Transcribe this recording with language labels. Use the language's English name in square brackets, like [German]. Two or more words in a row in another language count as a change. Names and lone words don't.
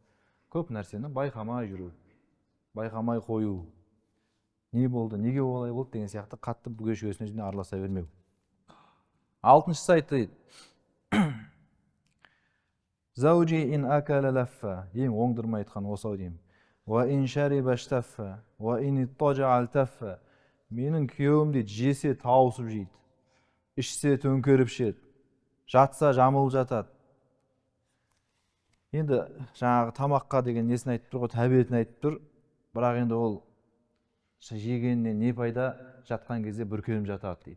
[Kazakh] Көп нәрсені байқамай жүру, байқамай қою. Не болды, неге олай болды деген сияқты қатты бүге шүгесіне араласа бермеу. 6-шысы айтты. [Arabic] زوجي إن أكل لف. [Kazakh] Ең оңдырмай айтқан осау деймін. [Arabic] وإن شرب اشتف وإن اضطجع التف. [Kazakh] Менің күйеуім дейді, жесе тауысып жейді, ішсе төңкеріп шеді, жатса жамылып жатады. Енді жаңағы тамаққа деген несін айтып тұр ғой, тәбетін айтып тұр. Бірақ енді ол жегеннен не пайда, жатқан кезде бүркеніп жатады дейді.